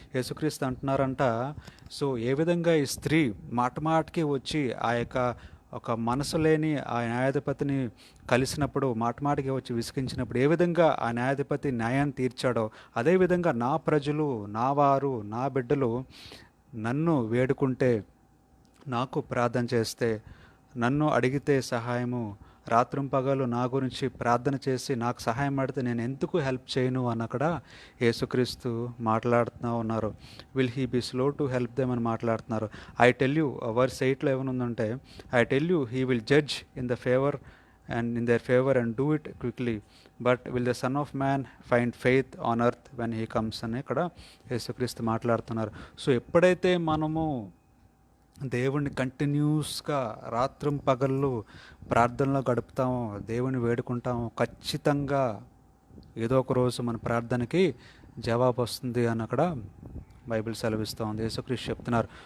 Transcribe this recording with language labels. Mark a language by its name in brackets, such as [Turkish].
[Telugu] యేసుక్రీస్తు అంటున్నారంట, సో ఏ విధంగా ఈ స్త్రీ మాటికి వచ్చి ఆ యొక్క ఒక మనసు లేని ఆ న్యాయాధిపతిని కలిసినప్పుడు, మాటికి వచ్చి విసిగించినప్పుడు ఏ విధంగా ఆ న్యాయాధిపతి న్యాయాన్ని తీర్చాడో, అదేవిధంగా నా ప్రజలు, నా వారు, నా బిడ్డలు నన్ను వేడుకుంటే, నాకు ప్రార్థన చేస్తే, నన్ను అడిగితే సహాయము, రాత్రింపగలు నా గురించి ప్రార్థన చేసి నాకు సహాయం అడిగితే నేను ఎందుకు హెల్ప్ చేయను అని అక్కడ యేసుక్రీస్తు మాట్లాడుతూ ఉన్నారు. [English] will he be slow to help them [Telugu] అని మాట్లాడుతున్నారు. [English] I tell you, [Telugu] verse 8లో ఏమనుందంటే, [English] I tell you he will judge in their favor and do it quickly, but will the Son of Man find faith on earth when he comes [Telugu] అని ఇక్కడ యేసుక్రీస్తు మాట్లాడుతున్నారు. So ఎప్పుడైతే మనము దేవుణ్ణి కంటిన్యూస్గా రాత్రింపగళ్ళు ప్రార్థనలో గడుపుతామో, దేవుని వేడుకుంటామో, ఖచ్చితంగా ఏదో ఒక రోజు మన ప్రార్థనకి జవాబు వస్తుంది అని అక్కడ బైబిల్ సెలవిస్తూ ఉంది. యేసుక్రీస్తు చెప్తున్నారు.